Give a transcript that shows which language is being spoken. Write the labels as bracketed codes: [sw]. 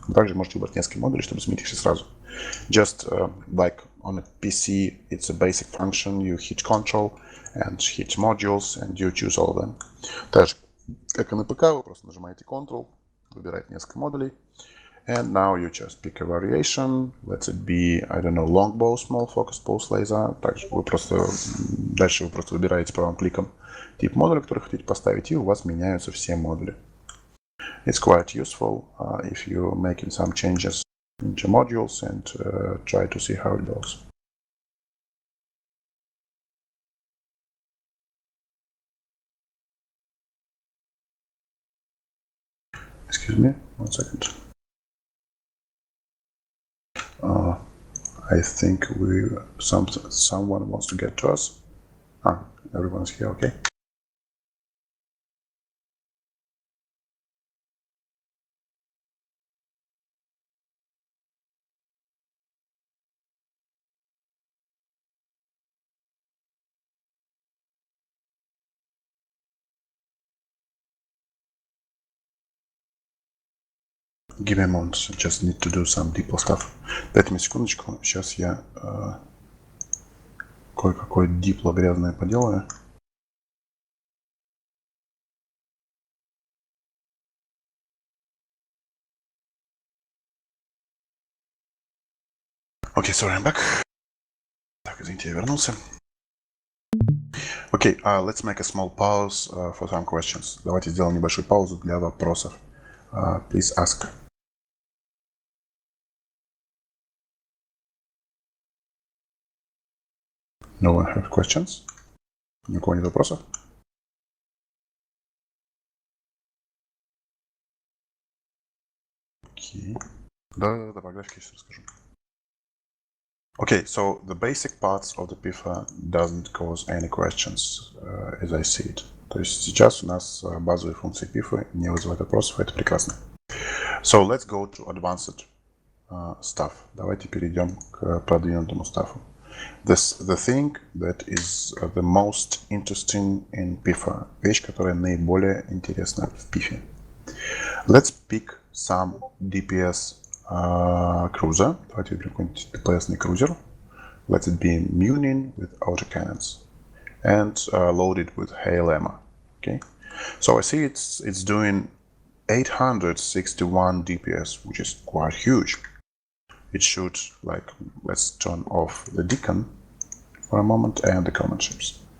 [ru] Также можете выбрать несколько модулей, чтобы сменить их все сразу. [en] Just like on a PC, it's a basic function. You hit Control and hit modules, and you choose all of them. [ru] Так же, как и на ПК, вы просто нажимаете Control, выбираете несколько модулей. [en] And now you just pick a variation. Let it be, I don't know, longbow, small focus pulse laser. [ru] Также вы просто дальше вы просто выбираете правым кликом тип модуля, который хотите поставить, и у вас меняются все модули. [en] It's quite useful if you're making some changes into modules and try to see how it goes. Excuse me, 1 second. I think someone wants to get to us. Everyone's here, okay. Give me a moment, just need to do some DeepL stuff. [ru] Дайте мне секундочку, сейчас я кое-какое DeepL грязное поделаю. [en] Okay, sorry, I'm back. [ru] Так, извините, я вернулся. [en] Okay, let's make a small pause for some questions. [ru] Давайте сделаем небольшую паузу для вопросов. [en] Please ask. No one have questions? [ru] Никого нет вопросов? Окей. Да, по графике сейчас расскажу. [en] Okay, so the basic parts of the Pifа doesn't cause any questions, as I see it. [ru] То есть сейчас у нас базовые функции Пифа не вызывают вопросов, это прекрасно. [en] So let's go to advanced stuff. [ru] Давайте перейдем к продвинутому стафу. [en] The thing that is the most interesting in Pifа. [ru] Вещь, которая наиболее интересна в Пифе. [en] Let's pick some DPS cruiser. [ru] Давайте выберем какой-нибудь DPS-ный крузер. [en] Let it be Munin with autocannons and loaded with hail ammo. Okay, so I see it's doing 861 DPS, which is quite huge. It should, like, let's turn off the Deacon for a moment and the command ships.